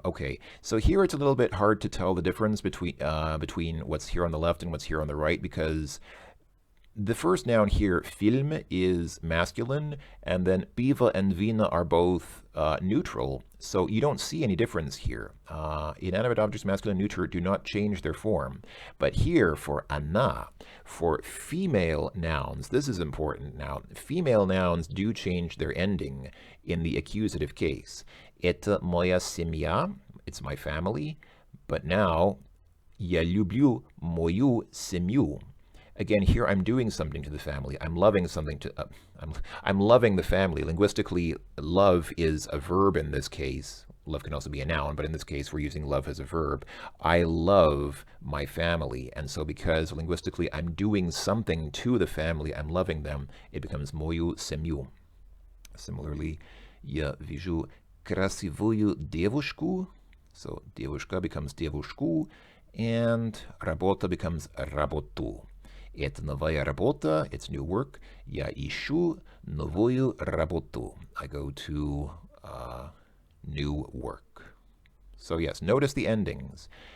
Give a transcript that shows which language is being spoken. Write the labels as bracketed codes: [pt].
[en] Okay, so here it's a little bit hard to tell the difference between what's here on the left and what's here on the right, because the first noun here, film, is masculine, and then piva and vina are both neutral, so you don't see any difference here. Inanimate objects, masculine and neuter, do not change their form. But here, for ana, for female nouns, this is important now. Female nouns do change their ending in the accusative case. [ru] Это моя семья, [en] it's my family, but now, [ru] я люблю мою семью. [en] Again, here I'm doing something to the family. I'm loving something to. I'm loving the family. Linguistically, love is a verb in this case. Love can also be a noun, but in this case, we're using love as a verb. I love my family, and so because linguistically I'm doing something to the family, I'm loving them, it becomes [ru] мою семью. Similarly, я вижу красивую девушку. [en] So девушка becomes девушку, and работа becomes работу. [ru] Это новая работа, [en] it's new work. [ru] Я ищу новую работу. [en] I go to new work. So yes, notice the endings.